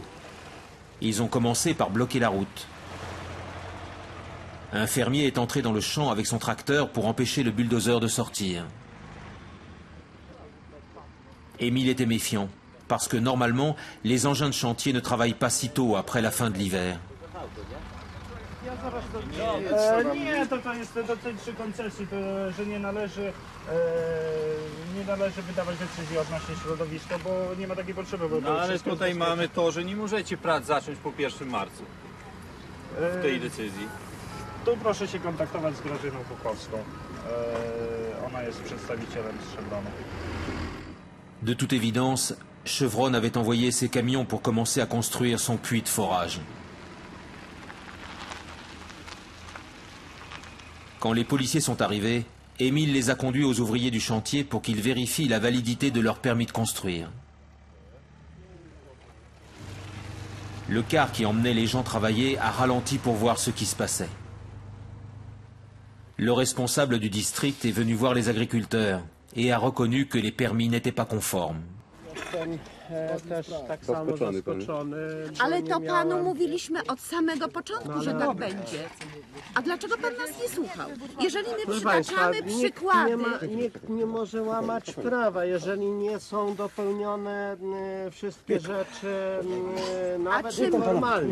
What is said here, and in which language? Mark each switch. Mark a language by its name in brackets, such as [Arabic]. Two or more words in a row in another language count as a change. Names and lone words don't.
[French] Ils ont commencé par bloquer la route. Un fermier est entré dans le champ avec son tracteur pour empêcher le bulldozer de sortir. Émile était méfiant, parce que normalement, les engins de chantier ne travaillent pas si tôt après la fin de l'hiver. [Polish] Nie, to jest dotyczy koncesji, to, że nie należy wydawać decyzji odnośnie środowiska, bo nie ma takiej potrzeby. Bo no, ale tutaj mamy to, że nie możecie prac zacząć po 1 marca w tej decyzji. Tu proszę się kontaktować z Grażyną Bukowską. Ona jest przedstawicielem z Chevronu. [French] De toute évidence, Chevron avait envoyé ses camions pour commencer à construire son puits de forage. Quand les policiers sont arrivés, Émile les a conduits aux ouvriers du chantier pour qu'ils vérifient la validité de leur permis de construire. Le car qui emmenait les gens travailler a ralenti pour voir ce qui se passait. Le responsable du district est venu voir les agriculteurs et a reconnu que les permis n'étaient pas conformes. [Polish] też tak samo zaskoczony. Ale to panu mówiliśmy od samego początku, że tak będzie. A dlaczego pan nas nie słuchał? Jeżeli my przytaczamy przykłady... Nikt nie może łamać prawa, jeżeli nie są dopełnione wszystkie rzeczy nawet normalnie.